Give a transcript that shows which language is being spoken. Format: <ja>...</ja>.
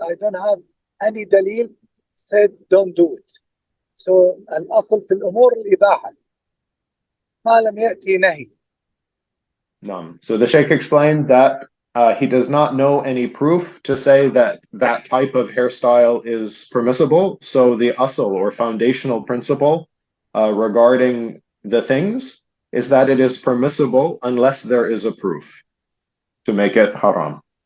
<en>I don't have any dalil said don't do it.</en> <ar>So الأصل في الأمور الإباحة ما لم يأتي نهي.</ar> <en>So the Sheikh explained that he does not know any proof to say that that type of hairstyle is permissible. So the asl or foundational principle regarding the things is that it is permissible unless there is a proof to make it haram.</en>